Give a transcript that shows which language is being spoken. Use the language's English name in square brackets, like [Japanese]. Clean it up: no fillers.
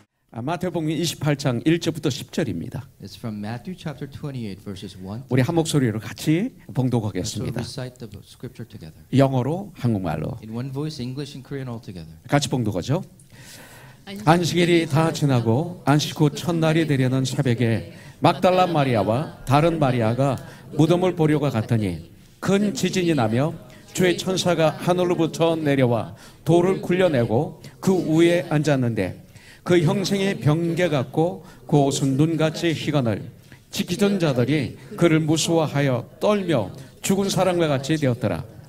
[Korean] 마태복음 28장 1절부터 10절입니다. [English] It's from Matthew chapter 28 verses 1. [Korean] 우리 한 목소리로 같이 [English] So [Korean] 봉독하겠습니다. [English] recite the scripture together. [Korean] 영어로 한국말로 [English] In one voice, English and Korean all together. [Korean] 같이 봉독하죠. 안식일이 다 지나고 안식 후 첫날이 되려는 새벽에 막달라 마리아와 다른 마리아가 무덤을 보려고 갔더니 큰 지진이 나며 주의 천사가 하늘로부터 내려와 돌을 굴려내고 그 위에 앉았는데 그 형생이 병개 같고 그 옷은 눈같이 희건을 지키던 자들이 그를 무서워하여 떨며 죽은 사람과 같이 되었더라.